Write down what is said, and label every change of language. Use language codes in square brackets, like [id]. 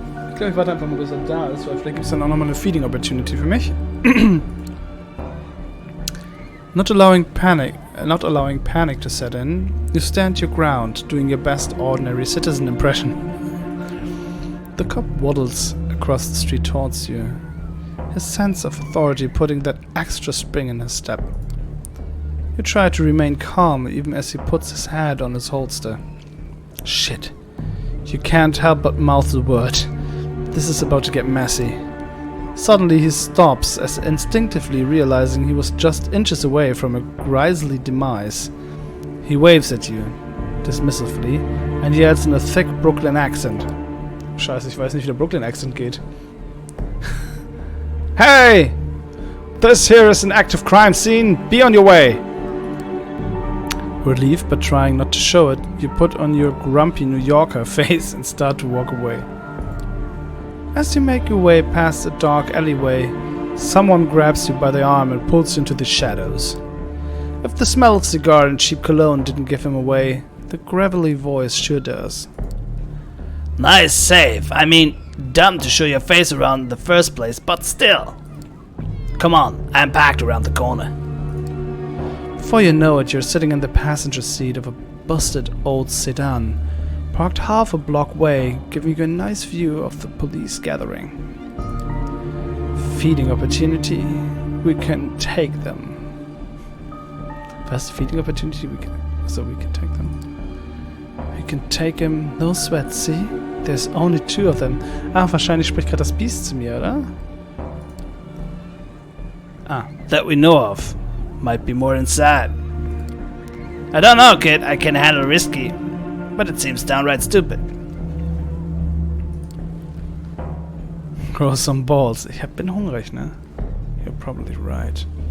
[de] Ich glaube, ich warte einfach mal, bis er da ist, weil vielleicht gibt es dann auch nochmal eine Feeding Opportunity für mich. [en] Not allowing panic to set in, you stand your ground, doing your best ordinary citizen impression. The cop waddles across the street towards you, his sense of authority putting that extra spring in his step. You try to remain calm even as he puts his hand on his holster. Shit. You can't help but mouth the word. This is about to get messy. Suddenly he stops, as instinctively realizing he was just inches away from a grisly demise. He waves at you, dismissively, and yells in a thick Brooklyn accent. [de] Scheiße, ich weiß nicht, wie der Brooklyn Accent geht. [en] Hey! This here is an active crime scene. Be on your way! Relieved, but trying not to show it, you put on your grumpy New Yorker face and start to walk away. As you make your way past a dark alleyway, someone grabs you by the arm and pulls you into the shadows. If the smell of cigar and cheap cologne didn't give him away, the gravelly voice sure does. Nice save. I mean, dumb to show your face around in the first place, but still. Come on, I'm packed around the corner. Before you know it, you're sitting in the passenger seat of a busted old sedan, parked half a block away, giving you a nice view of the police gathering. Feeding opportunity, we can take them. Fast feeding opportunity, we can take them. We can take him, no sweat, see? There's only 2 of them. [de] Ah, wahrscheinlich spricht gerade das Biest zu mir, oder? [en] That we know of. Might be more inside. I don't know, kid. I can handle risky, but it seems downright stupid. Grow some balls. [de] Ich bin hungrig, ne? [en] You're probably right.